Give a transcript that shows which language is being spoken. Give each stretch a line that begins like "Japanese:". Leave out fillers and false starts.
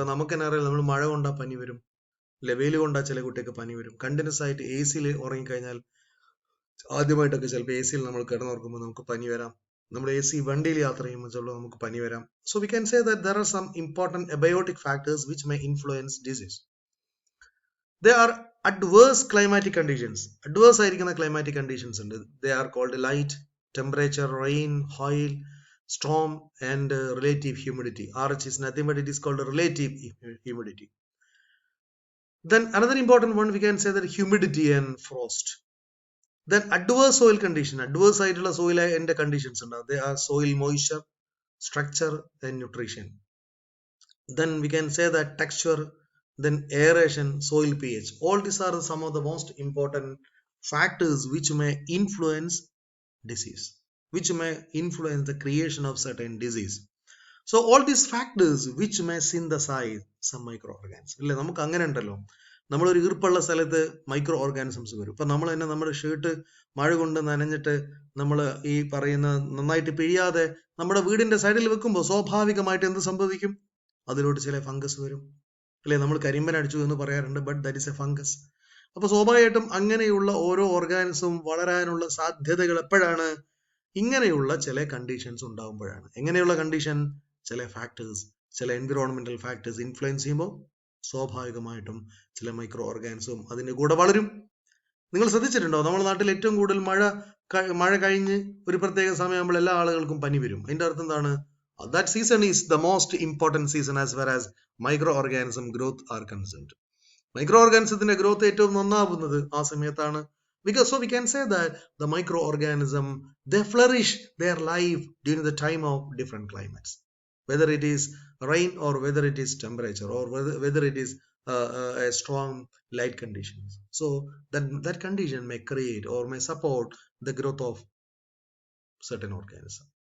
Malayalam: ഇപ്പൊ നമുക്ക് തന്നെ അറിയാം, നമ്മൾ മഴ കൊണ്ടാ പനി വരും, വെയിൽ കൊണ്ടാ ചില കുട്ടിക്ക് പനി വരും. കണ്ടിന്യൂസ് ആയിട്ട് എ സിയിൽ ഉറങ്ങിക്കഴിഞ്ഞാൽ ആദ്യമായിട്ടൊക്കെ ചിലപ്പോൾ എ സിയിൽ നമ്മൾ കിടന്നുറക്കുമ്പോൾ നമുക്ക് പനി വരാം. നമ്മൾ എ സി വണ്ടിയിൽ യാത്ര ചെയ്യുമ്പോൾ ചിലപ്പോൾ നമുക്ക് പനി വരാം.
English: So we can say that there are some important abiotic factors which may influence disease. There are adverse climatic conditions. Adverse
Malayalam: ആയിരിക്കുന്ന
English: climatic conditions
Malayalam: ഉണ്ട്.
English: They are called light, temperature, rain, hail, storm, and relative humidity. RH is nothing but it is called relative humidity. Then another important one, we can say that humidity and frost. Then adverse soil condition. Adverse
Malayalam: ആയിട്ടുള്ള
English: soil and conditions
Malayalam: ഉണ്ട്.
English: They are soil moisture, structure, and nutrition. Then we can say that texture, then aeration, soil pH. All these are some of the most important factors which may influence disease, which may influence the creation of certain disease. So all these factors which may synthesize some microorganisms.
Malayalam: ഇല്ലേ, നമുക്ക് അങ്ങനെ ഉണ്ടല്ലോ, നമ്മളൊരു ഈർപ്പുള്ള സ്ഥലത്ത് micro organisms വരും. ഇപ്പൊ നമ്മൾ തന്നെ നമ്മുടെ ഷർട്ട് മഴ കൊണ്ട് നനഞ്ഞിട്ട് നമ്മൾ ഈ പറയുന്ന നന്നായിട്ട് പിഴിയാതെ നമ്മുടെ വീടിന്റെ സൈഡിൽ വെക്കുമ്പോൾ സ്വാഭാവികമായിട്ട് എന്ത് സംഭവിക്കും? അതിലോട്ട് ചില ഫംഗസ് വരും അല്ലെ. നമ്മൾ കരിമ്പൻ അടിച്ചു എന്ന് പറയാറുണ്ട്,
English: But that is a fungus.
Malayalam: അപ്പൊ സ്വാഭാവികമായിട്ടും അങ്ങനെയുള്ള ഓരോ ഓർഗാനിസം വളരാനുള്ള സാധ്യതകൾ എപ്പോഴാണ്? ഇങ്ങനെയുള്ള ചില കണ്ടീഷൻസ് ഉണ്ടാകുമ്പോഴാണ്. എങ്ങനെയുള്ള കണ്ടീഷൻ? ചില ഫാക്ടേഴ്സ്, ചില എൻവിറോൺമെന്റൽ ഫാക്ടേഴ്സ് ഇൻഫ്ലുവൻസ് ചെയ്യുമ്പോൾ സ്വാഭാവികമായിട്ടും ചില മൈക്രോ ഓർഗാനിസവും അതിന്റെ കൂടെ വളരും. നിങ്ങൾ ശ്രദ്ധിച്ചിട്ടുണ്ടോ, നമ്മുടെ നാട്ടിൽ ഏറ്റവും കൂടുതൽ മഴ കഴിഞ്ഞ് ഒരു പ്രത്യേക സമയമാകുമ്പോൾ എല്ലാ ആളുകൾക്കും പനി വരും. അതിന്റെ അർത്ഥം എന്താണ്?
English: That season is the most important season as far as microorganism growth are concerned.
Malayalam: മൈക്രോഓർഗാനിസത്തിന്റെ growth ഏറ്റവും നന്നാവുന്നത് ആ സമയത്താണ്.
English: Because so we can say that the microorganism, they flourish their life during the time of different climates, whether it is rain or whether it is temperature or whether it is a strong light conditions. So that condition may create or may support the growth of certain organism.